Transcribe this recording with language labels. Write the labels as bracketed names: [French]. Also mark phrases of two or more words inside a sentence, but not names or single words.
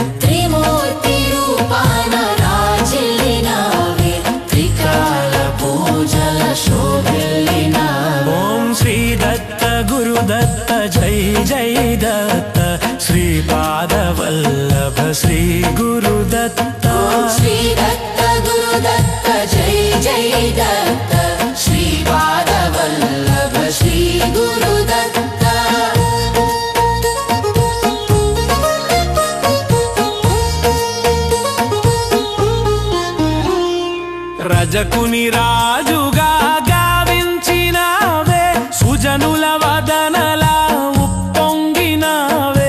[Telugu] త్రిమూర్తి రూపాన రాజిల్లినావే త్రికాల పూజల శోభిల్లినావే [Sanskrit] ఓం శ్రీ దత్త గురు దత్త జై జై దత్త శ్రీపాద వల్లభ శ్రీ గురు దత్త శ్రీ जय दत्त श्रीपादवल्लभ श्री गुरुदत्त [Telugu] రజకుని రాజుగా గావించినావే సుజనుల వదనలా ఉప్పొంగినావే